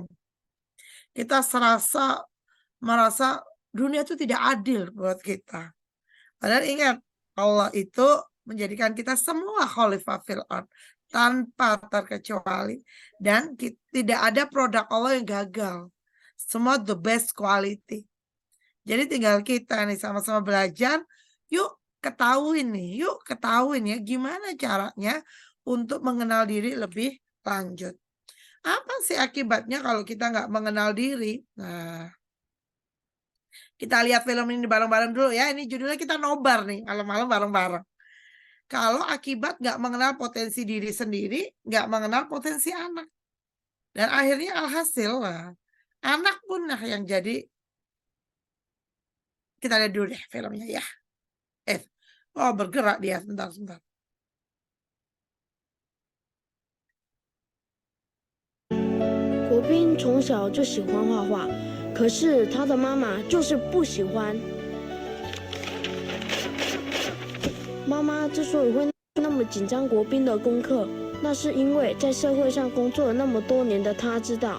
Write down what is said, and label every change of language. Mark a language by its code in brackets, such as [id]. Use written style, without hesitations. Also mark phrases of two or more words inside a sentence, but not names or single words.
[id] Kita merasa dunia itu tidak adil buat kita. Padahal ingat, Allah itu menjadikan kita semua [ar] خليفة في الأرض [id] tanpa terkecuali, dan tidak ada produk Allah yang gagal. [en] Semua the best quality. [id] Jadi tinggal kita nih sama-sama belajar, yuk ketahuin ya gimana caranya untuk mengenal diri lebih lanjut. Apa sih akibatnya kalau kita nggak mengenal diri? Nah, kita lihat film ini bareng-bareng dulu ya. Ini judulnya kita nobar nih, malam-malam bareng-bareng. Kalau akibat nggak mengenal potensi diri sendiri, nggak mengenal potensi anak. Dan akhirnya alhasil lah, anak pun nah yang jadi. Kita lihat dulu deh filmnya ya. Oh bergerak dia, sebentar. [zh] 国斌从小就喜欢画画，可是他的妈妈就是不喜欢。妈妈之所以会那么紧张国斌的功课，那是因为在社会上工作了那么多年的他知道，